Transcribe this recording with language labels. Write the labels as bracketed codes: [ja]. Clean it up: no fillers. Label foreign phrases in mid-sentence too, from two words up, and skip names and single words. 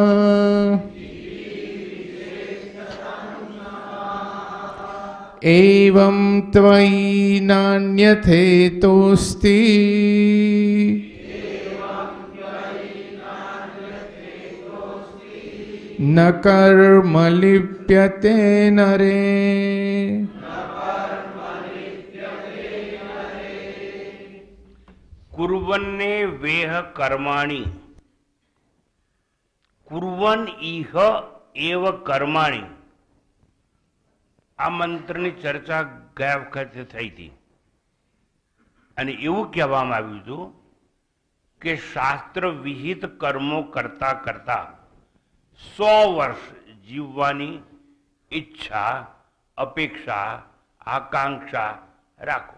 [sa] एवं त्वयि नान्यथेतोऽस्ति न कर्म लिप्यते नरे. कुर्वन्ने वेह कर्माणि कुर्वन इह एव कर्माणि. [gu] આ મંત્રની ચર્ચા ગયા વખતે થઈ હતી અને એવું કહેવામાં આવ્યું હતું કે શાસ્ત્ર વિહિત કર્મો કરતા કરતા 100 વર્ષ જીવવાની ઈચ્છા, અપેક્ષા, આકાંક્ષા રાખો.